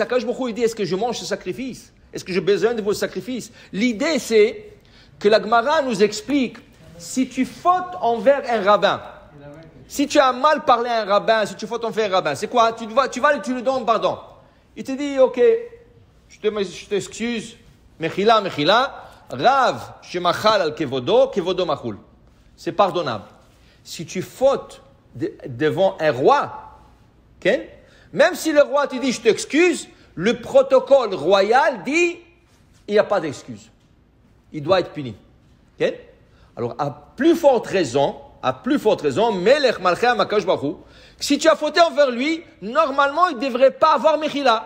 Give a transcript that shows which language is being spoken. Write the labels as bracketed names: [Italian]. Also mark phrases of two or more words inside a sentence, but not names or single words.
[Hebrew] הקדוש ברוך הוא [French] dit, est-ce que je mange ce sacrifice? Est-ce que j'ai besoin de vos sacrifices? L'idée, c'est que la Gemara nous explique, si tu fautes envers un rabbin, si tu as mal parlé à un rabbin, si tu fautes envers un rabbin, c'est quoi? Tu lui donnes pardon. Il te dit, ok, je t'excuse, [Hebrew] מחילה, רב, שמחל על כבודו מחול. [French] C'est pardonnable. Si tu fautes devant un roi, okay? Même si le roi te dit, je t'excuse, le protocole royal dit, il n'y a pas d'excuse. Il doit être puni. Okay? Alors, à plus forte raison, [Hebrew] מלך מלכי הקדוש ברוך הוא, [French] si tu as fauté envers lui, normalement, il ne devrait pas avoir Mechila.